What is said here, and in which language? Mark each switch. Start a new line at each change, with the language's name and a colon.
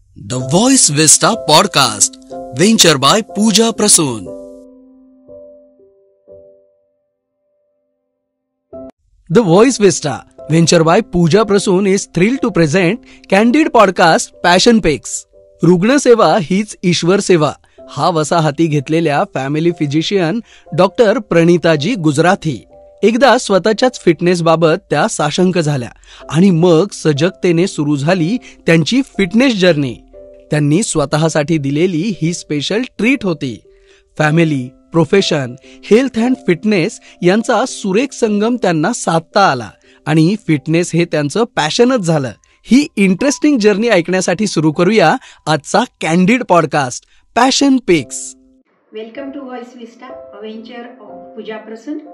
English: The Voice Vista Podcast, venture by Pooja Prasoon. The Voice Vista, venture by Pooja Prasoon is thrilled to present candid podcast Passion Pics.
Marathi: रुग्णसेवा हीच ईश्वर सेवा हा वसा हाती घेतलेल्या family physician doctor प्रणिताजी Gujarati एकदा स्वतःच्याच फिटनेस बाबत त्या साशंक झाल्या आणि मग सजगतेने सुरू झाली त्यांची फिटनेस जर्नी. त्यांनी स्वतःसाठी दिलेली ही स्पेशल ट्रीट होती. Family, profession, health and fitness यांचा सुरेख संगम त्यांना साधता आला आणि फिटनेस हे त्यांचं पॅशनच झालं. ही इंटरेस्टिंग जर्नी ऐकण्यासाठी सुरू करूया आजचा कॅन्डिड पॉडकास्ट पॅशन पिक्स.
English: Welcome to Voice Vista, a venture of Pooja Prasoon.